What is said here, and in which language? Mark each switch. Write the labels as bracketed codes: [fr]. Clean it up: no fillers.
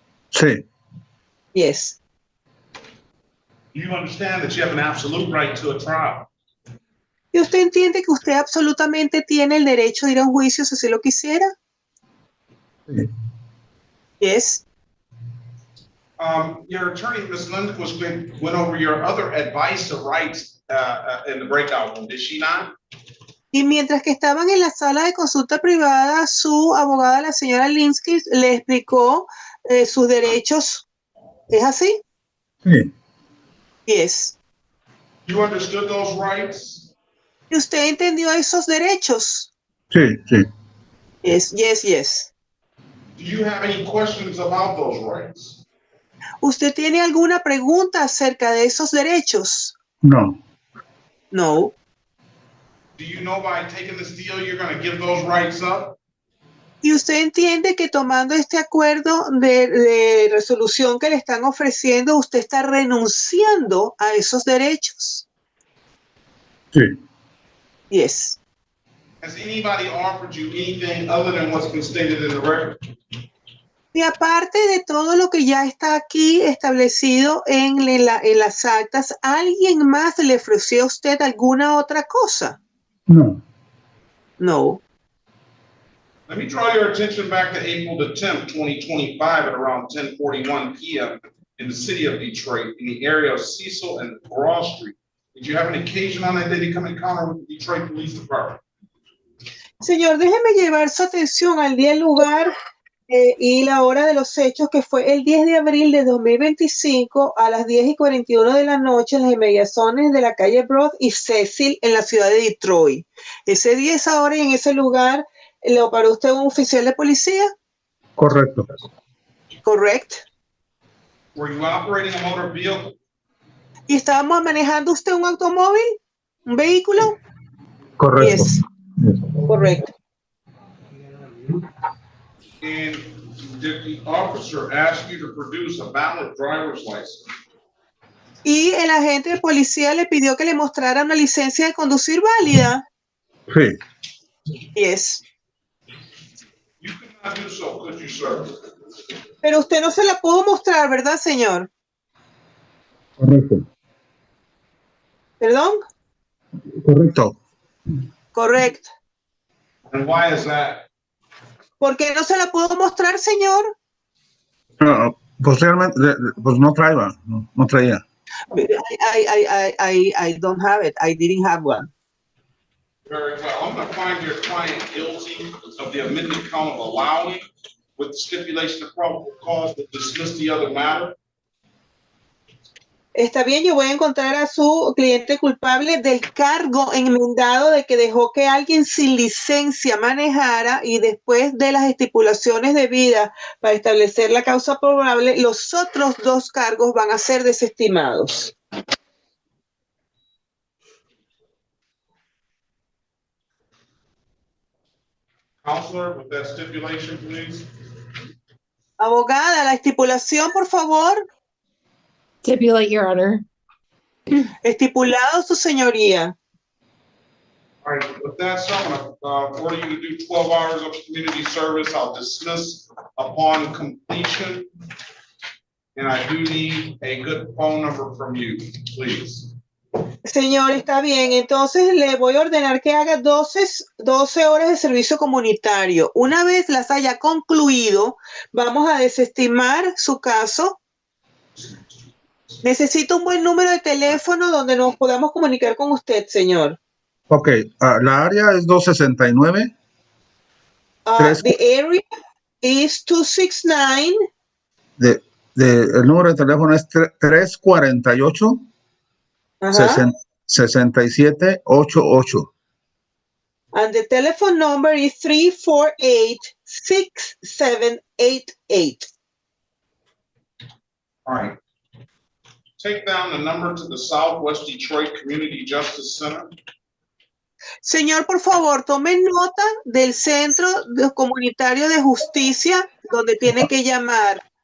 [es] Sí. [en] Yes. Do you understand that you have an absolute right to a trial? [es] ¿Y usted entiende que usted absolutamente tiene el derecho de ir a un juicio si así lo quisiera? Sí. [en] Yes. Your attorney, Ms. Lindquist, went over your other advice of rights in the breakout room, did she not? [es] Y mientras que estaban en la sala de consulta privada, su abogada, la señora Linsky, le explicó sus derechos. ¿Es así? Sí. [en] Yes. You understood those rights? [es] ¿Y usted entendió esos derechos? Sí, sí. [en] Yes, yes, yes. Do you have any questions about those rights? [es] ¿Usted tiene alguna pregunta acerca de esos derechos? No. [en] No. Do you know by taking this deal, you're going to give those rights up? [es] ¿Y usted entiende que tomando este acuerdo de resolución que le están ofreciendo, usted está renunciando a esos derechos? Sí. [en] Yes. Has anybody offered you anything other than what's been stated in the record? [es] Y aparte de todo lo que ya está aquí establecido en las actas, ¿alguien más le ofreció a usted alguna otra cosa? No. [en] No. Let me draw your attention back to April the 10th, 2025 at around 10:41 p.m. in the city of Detroit in the area of Cecil and Broad Street. Did you have an occasion on that day to come in encounter with the Detroit Police Department? [es] Señor, déjeme llevar su atención al día, el lugar y la hora de los hechos, que fue el 10 de abril de 2025 a las 10:41 de la noche en las inmediaciones de la calle Broad y Cecil en la ciudad de Detroit. Ese día, esa hora y en ese lugar, ¿lo paró usted un oficial de policía? Correcto. Correcto. [en] Were you operating a motor vehicle? [es] ¿Y estábamos manejando usted un automóvil? ¿Un vehículo? Correcto. [en] Yes. [es] Correcto. [en] And did the officer ask you to produce a valid driver's license? [es] Y el agente de policía le pidió que le mostrara una licencia de conducir válida. Sí. [en] Yes. You could not do so, could you, sir? [es] Pero usted no se la pudo mostrar, ¿verdad, señor? Correcto. ¿Perdón? Correcto. Correcto. [en] And why is that? [es] ¿Por qué no se la pudo mostrar, señor? No, pues realmente, pues no traía, no traía. [en] I don't have it. I didn't have one. Very well. I'm going to find your client guilty of the amended count of allowing with the stipulation of probable cause to dismiss the other matter. [es] Está bien, yo voy a encontrar a su cliente culpable del cargo enmendado de que dejó que alguien sin licencia manejara, y después de las estipulaciones debidas para establecer la causa probable, los otros dos cargos van a ser desestimados. [en] Counselor, with that stipulation, please. [es] Abogada, la estipulación, por favor. [en] Stipulate, Your Honor. [es] Estipulado, su señoría. [en] All right, with that, so I'm going to order you to do 12 hours of community service. I'll dismiss upon completion. And I do need a good phone number from you, please. [es] Señor, está bien. Entonces le voy a ordenar que haga 12 horas de servicio comunitario. Una vez las haya concluido, vamos a desestimar su caso. Necesito un buen número de teléfono donde nos podamos comunicar con usted, señor. Ok, la área es 269. [en] The area is 269. [es] El número de teléfono es 348 6788. [en] And the telephone number is 348-6788. All right. Take down the number to the Southwest Detroit Community Justice Center. [es] Señor, por favor, tome nota del Centro Comunitario de Justicia donde tiene que llamar.